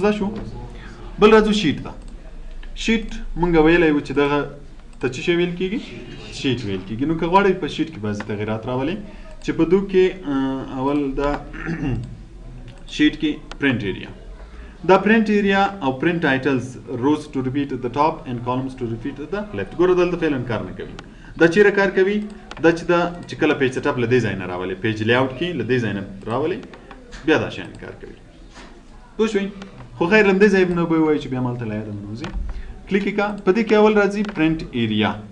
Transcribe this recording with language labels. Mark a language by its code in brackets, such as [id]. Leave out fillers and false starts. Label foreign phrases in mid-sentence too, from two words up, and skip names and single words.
[ps] زده شو بل راځو شیټ ته شیټ مونږ ویلی وو چې دغه ته څه شی ویل کېږي شیټ ویل کېږي نو که غواړئ په شیټ کې بعضې تغیرات راولئ چې په دو کې اول دا شیټ کې [en] print area [ps] دا [en] print area [ps] او [en] print titles rows to repeat at the top and columns to repeat at the left [ps] ګوره دلته فعلا کار نه کوي دا چیرې کار کوي دا چې کله [en] page set up [ps] له دې ځای نه راولي [en] page layout [ps] کې له دې ځای نه راولي بیا دا شیان کار کوي پوه شوئ خو خیر له دې ځای نه به ووایي چې بیا مالته له یاده ننوځي کلیک یې په دې کې اول راځي [en] print area